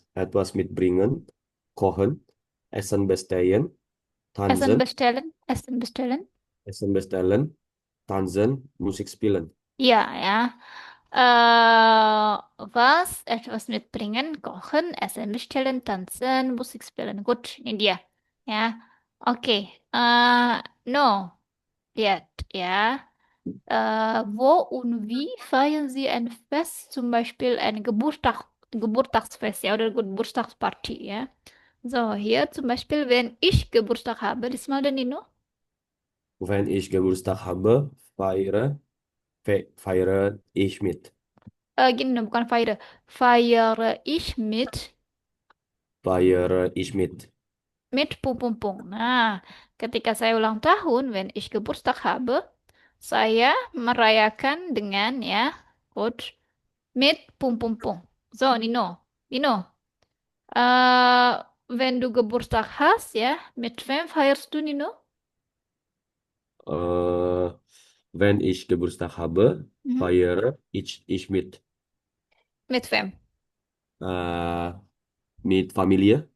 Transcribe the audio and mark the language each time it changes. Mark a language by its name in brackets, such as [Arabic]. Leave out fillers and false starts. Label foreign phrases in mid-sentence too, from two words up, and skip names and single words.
[German] Etwas mitbringen, kochen, Essen bestellen, Essen tanzen, bestellen, Essen bestellen. Essen bestellen, tanzen, Musik spielen. [Indonesian] Iya ya. [German] Was etwas mitbringen, kochen, Essen bestellen, tanzen, Musik spielen. Gut, [Indonesian] ini dia. Ya. Oke. No. Lihat ya. [German] Wo und wie feiern Sie ein Fest? Zum Beispiel ein Geburtstagsfest, ja, oder Geburtstagsparty, ja. So, hier zum Beispiel, wenn ich Geburtstag habe, diesmal der Nino. Wenn ich Geburtstag habe, feiere ich mit. [Indonesian] Gini, bukan [German] feiere. Feiere ich Feiere ich mit. mit Pung Pung Pung. [Indonesian] Nah, ketika saya ulang tahun, [German] wenn ich Geburtstag habe, [Indonesian] saya merayakan dengan ya, Coach, [German] mit Pung Pung Pung. So, Nino. Nino, wenn du Geburtstag hast, ja, mit wem feierst du, Nino? Äh, Wenn ich Geburtstag habe, Mhm. feiere ich Mit wem? äh, mit Familie.